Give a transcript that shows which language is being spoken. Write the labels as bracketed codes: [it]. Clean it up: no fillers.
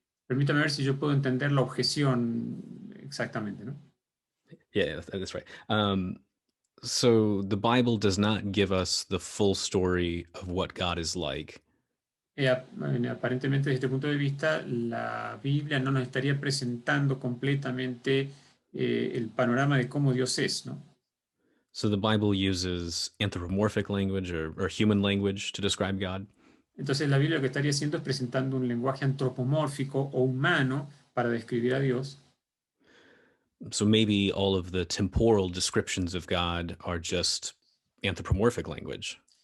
[es] Permítame ver si yo puedo entender la objeción exactamente, ¿no? [en] Yeah, that's right. So the Bible does not give us the full story of what God is like. [es] Aparentemente, desde este punto de vista, la Biblia no nos estaría presentando completamente el panorama de cómo Dios es, ¿no? [en] So the Bible uses anthropomorphic language or human language to describe God. [es] Entonces la Biblia lo que estaría haciendo es presentando un lenguaje antropomórfico o humano para describir a Dios. [en] So maybe all of the temporal descriptions of God are just anthropomorphic language.